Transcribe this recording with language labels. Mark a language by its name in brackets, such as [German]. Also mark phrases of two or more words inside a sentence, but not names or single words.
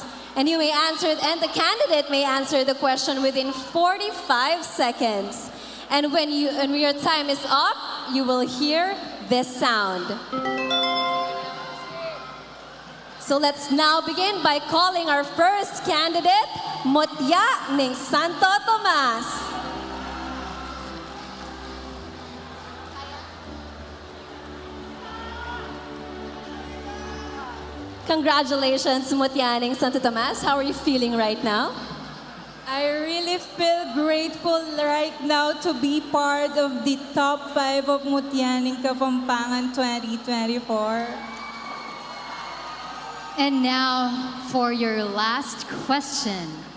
[English] And you may answer it, and the candidate may answer the question within 45 seconds. And when your time is up, you will hear this sound. So let's now begin by calling our first candidate, Mutya Ning Santo Tomas. Congratulations, Mutya Ning Santo Tomas. How are you feeling right now? I really feel grateful right now to be part of the top 5 of Mutya Ning Kapampangan 2024. And now for your last question.